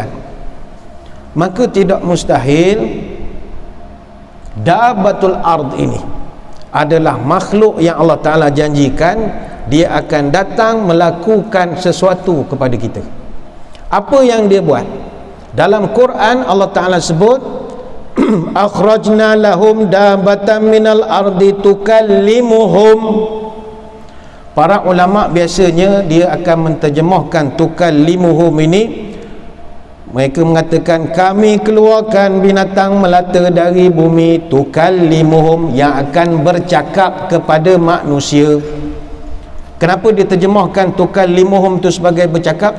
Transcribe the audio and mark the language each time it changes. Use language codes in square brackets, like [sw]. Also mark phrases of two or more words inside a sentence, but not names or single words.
[ms] Maka tidak mustahil Dabatul Ard ini adalah makhluk yang Allah Ta'ala janjikan dia akan datang melakukan sesuatu kepada kita. Apa yang dia buat? Dalam Quran Allah Ta'ala sebut [ar] أخرجنا لهم دابة من الأرض تكلمهم. [ms] Para ulama biasanya dia akan menterjemahkan tukallimuhum ini, mereka mengatakan kami keluarkan binatang melata dari bumi, tukallimuhum, yang akan bercakap kepada manusia. Kenapa diterjemahkan tukallimuhum itu sebagai bercakap?